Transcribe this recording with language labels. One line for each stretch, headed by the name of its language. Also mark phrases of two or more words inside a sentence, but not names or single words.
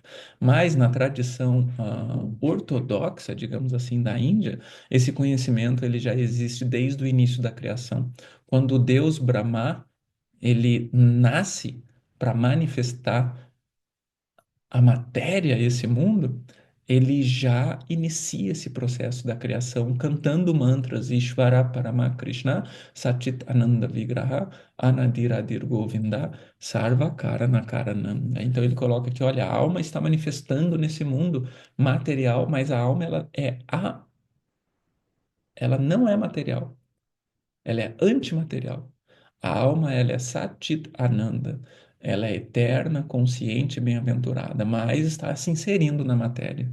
Portuguese: Mas na tradição ortodoxa, digamos assim, da Índia, esse conhecimento ele já existe desde o início da criação. Quando o Deus Brahma ele nasce para manifestar a matéria, esse mundo, ele já inicia esse processo da criação cantando mantras
Sanskrit: ईश्वर परम कृष्ण सच्चित् आनन्द विग्रह अनादिरादिर् गोविन्द सर्व कारण कारणम्.
Portuguese: Então ele coloca que, olha, a alma está manifestando nesse mundo material, mas a alma ela não é material. Ela é antimaterial. A alma, ela é
Sanskrit: सच्चित् आनन्द.
Portuguese: Ela é eterna, consciente e bem-aventurada, mas está se inserindo na matéria.